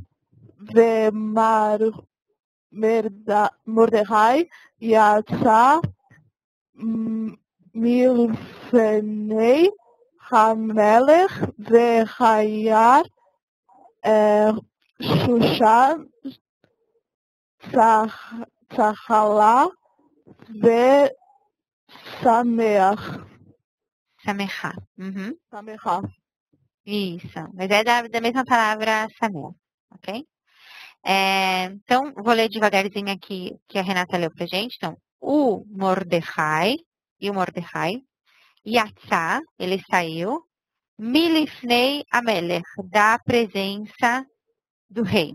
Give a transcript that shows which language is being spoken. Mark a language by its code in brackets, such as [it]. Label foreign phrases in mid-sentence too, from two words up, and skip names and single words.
[he] ומרדכי יצא מלפני המלך וחייר שושן צהלה ושמח. [pt] Samecha. Uhum. Samecha. Isso. Mas é da mesma palavra Sameach, ok? Então, vou ler devagarzinho aqui que a Renata leu pra gente. Então, o Mordecai, Yatzá, ele saiu, [he] מלפני המלך, [pt] da presença do rei.